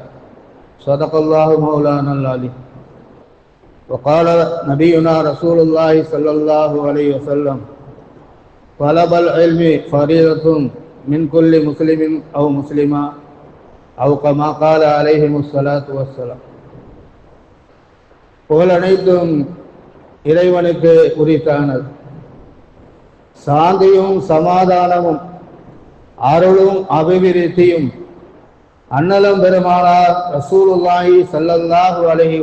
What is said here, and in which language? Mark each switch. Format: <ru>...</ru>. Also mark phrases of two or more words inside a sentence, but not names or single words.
<ar>صدق الله مولانا العلي. وقال نبينا رسول الله صلى الله عليه وسلم: طلب العلم فريضة من كل مسلم أو مسلمة، أو كما قال عليهم الصلاة والسلام.</ar> <ta>புகழ் அனைத்தும் இறைவனுக்கு உரித்தானது. சாந்தியும் சமாதானமும் அருளும் அபிவிருத்தியும் அன்னலம் பெருமானார்</ta> <ar>رسول الله صلى الله عليه</ar>